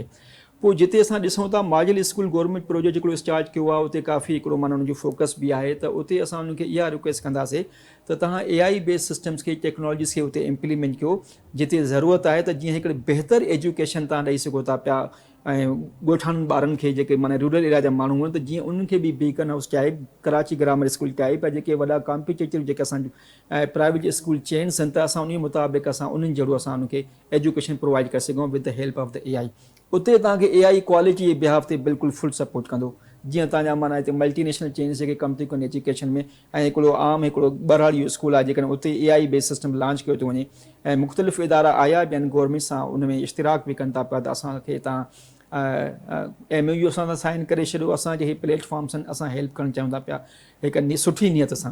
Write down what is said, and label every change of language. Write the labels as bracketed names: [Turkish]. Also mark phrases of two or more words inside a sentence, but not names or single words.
[Sindhi] पोइ जिते असां ॾिसूं था [English] Model School Government Project [Sindhi] हिकिड़ो स्टार्ट कयो आहे, उते काफ़ी हिकिड़ो माना उनजो फोकस बि आहे, त उते असां उनखे इहा रिक्वेस्ट कंदासीं त तव्हां [English] AI based systems [Sindhi] खे, टेक्नोलॉजीस खे उते इम्प्लीमेंट कयो, जिते ज़रूरत आहे त जीअं हिकिड़े बहितर एजुकेशन तव्हां ॾेई सघो था पिया। ऐं ॻोठाणनि ॿारनि खे, जेके माना [English] rural area [Sindhi] जा माण्हू आहिनि, त जीअं उन्हनि खे बि बीकन हाउस टाइप, कराची ग्रामर स्कूल टाइप, ऐं जेके वॾा कॉम्पिटेटिव जेके असांजो [English] private school chains [Sindhi] आहिनि, त असां उन मुताबिक़ असां उन्हनि जहिड़ो असां उनखे [English] education provide [Sindhi] करे सघूं [English] with the help of the AI. [Sindhi] उते तव्हांखे [English] AI quality [Sindhi] जे बिहाफ ते बिल्कुलु [English] full support [Sindhi] कंदो। जीअं तव्हांजा माना हिते [English] multinational chains [Sindhi] जेके कम थी कनि एजुकेशन में, ऐं हिकिड़ो आम हिकिड़ो बरहाड़ी स्कूल आहे जेकॾहिं उते [English] AI based system launch [Sindhi] कयो थो वञे, ऐं मुख़्तलिफ़ इदारा आया बि आहिनि गवर्नमेंट सां उन में इश्तिराक बि कनि था पिया, त असांखे तव्हां MOU सां साइन करे छॾियो, असांजे हे प्लेटफॉर्म्स आहिनि, असां हेल्प करणु चाहियूं था पिया हिकु सुठी नियत सां।